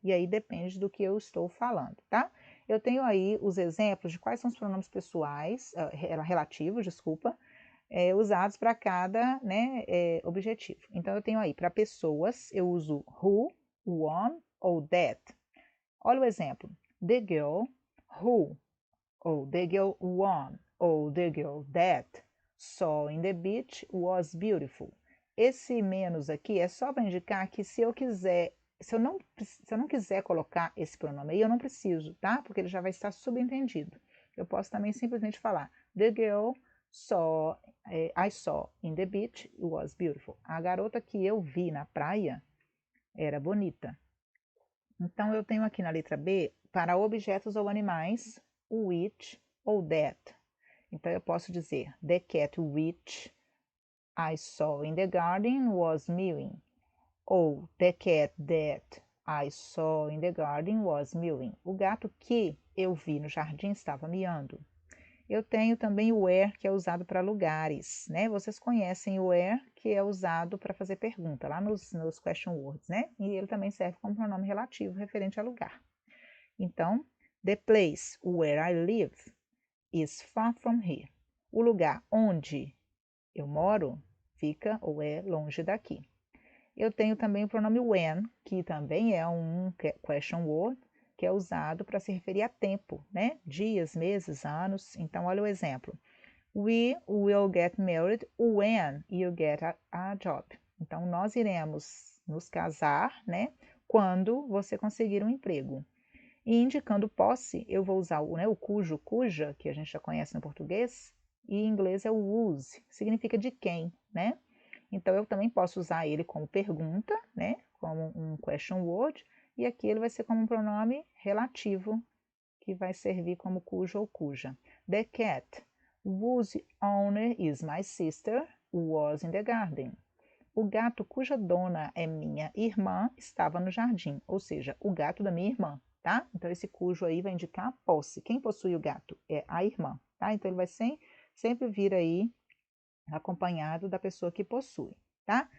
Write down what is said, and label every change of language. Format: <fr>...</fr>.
<pt>E aí depende do que eu estou falando, tá? Eu tenho aí os exemplos de quais são os pronomes pessoais, relativos, desculpa, usados para cada, né, objetivo. Então, eu tenho aí, para pessoas, eu uso who, one ou that. Olha o exemplo.</pt> <en>The girl who, ou the girl one, ou the girl that saw in the beach was beautiful.</en> <pt>Esse menos aqui é só para indicar que se eu quiser, se eu não quiser colocar esse pronome aí, eu não preciso, tá? Porque ele já vai estar subentendido. Eu posso também simplesmente falar</pt> <en>the girl saw, I saw in the beach was beautiful.</en> <pt>A garota que eu vi na praia era bonita. Então, eu tenho aqui na letra B, para objetos ou animais, o which ou that. Então, eu posso dizer,</pt> <en>the cat which I saw in the garden was mewing. Ou, the cat that I saw in the garden was mewing.</en> <pt>O gato que eu vi no jardim estava miando. Eu tenho também o where, que é usado para lugares, né? Vocês conhecem o where, que é usado para fazer pergunta, lá nos question words, né? E ele também serve como pronome relativo referente a lugar.</pt> <en>Então, the place where I live is far from here.</en> <pt>O lugar onde eu moro fica ou é longe daqui. Eu tenho também o pronome when, que também é um question word, que é usado para se referir a tempo, né? Dias, meses, anos. Então, olha o exemplo.</pt> <en>We will get married when you get a job.</en> <pt>Então, nós iremos nos casar, né? Quando você conseguir um emprego. E indicando posse, eu vou usar o cujo, cuja, que a gente já conhece no português, e em inglês é o whose, significa de quem, né? Então, eu também posso usar ele como pergunta, né? Como um question word, e aqui ele vai ser como um pronome relativo, que vai servir como cujo ou cuja.</pt> <en>The cat, whose owner is my sister, was in the garden.</en> <pt>O gato cuja dona é minha irmã estava no jardim, ou seja, o gato da minha irmã, tá? Então, esse cujo aí vai indicar a posse. Quem possui o gato? É a irmã, tá? Então, ele vai sempre vir aí acompanhado da pessoa que possui, tá?</pt>